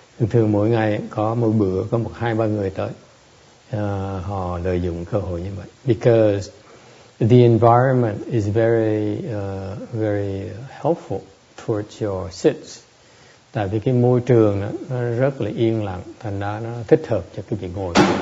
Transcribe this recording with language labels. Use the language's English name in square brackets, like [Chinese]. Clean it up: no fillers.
[Vietnamese] Thường mỗi ngày có mỗi bữa có 1-2-3 người tới, họ lợi dụng cơ hội như vậy. [English] Because the environment is very helpful towards your sits. [Vietnamese] Tại vì cái môi trường nó rất là yên lặng, thành ra nó thích hợp cho cái việc ngồi.